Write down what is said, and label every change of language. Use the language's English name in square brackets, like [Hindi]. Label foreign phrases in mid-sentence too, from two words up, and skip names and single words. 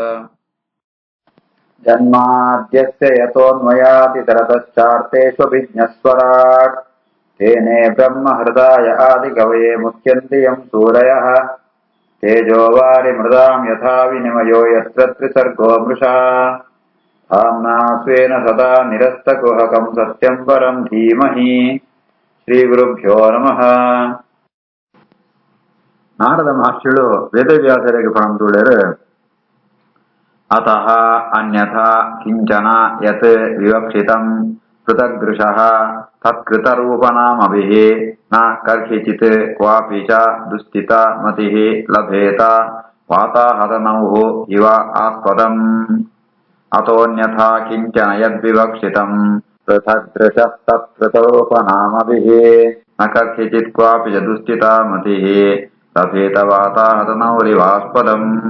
[Sanskrit] जन्माद्यस्य यतोऽन्वयादितरतश्चार्तेष्वभिज्ञस्वराट् तेने ब्रह्महृदाय आदिकवये मुह्यन्ति यं सूरयः तेजोवारिमृदां यथा विनिमयो यत्र त्रिसर्गो मृषा धाम्ना स्वेन सदा निरस्तकुहकं सत्यं परं धीमहि। ಶ್ರೀಗುರುಭ್ಯೋ ನಮಃ. [Kannada] ನಾರದ ಮಹರ್ಷಿಗಳು ವೇದವ್ಯಾಸರಿಗೆ ಪಣಂತುಳ್ಳರು [Sanskrit] ಅತಃ ಅನ್ಯಥಾ ಕಿಂಚನ ಯತ್ ವಿವಕ್ಷಿತಂ ಪೃಥಗ್ದೃಶಃ ತತ್ಕೃತರೂಪನಾಮಭಿಃ ನ ಕರ್ಹಿಚಿತ್ ಕ್ವಾಪಿ ಚ ದುಸ್ಥಿತ ಮತಿಃ ಲಭೇತ ವಾತಾಹತನೌಃ ಇವ ಆಸ್ಪದಂ. ಅತೋನ್ಯಥಾ ಕಿಂಚನ ಯದ್ವಿವಕ್ಷಿತಂ ಪೃಥಗ್ದೃಶಃ ತತ್ಕೃತರೂಪನಾಮಭಿಃ ನ ಕರ್ಹಿಚಿತ್ ಕ್ವಾಪಿ ಚ ದುಸ್ಥಿತ ಮತಿಃ ಲಭೇತ ವಾತಾಹತನೌರಿವಾಸ್ಪದಂ.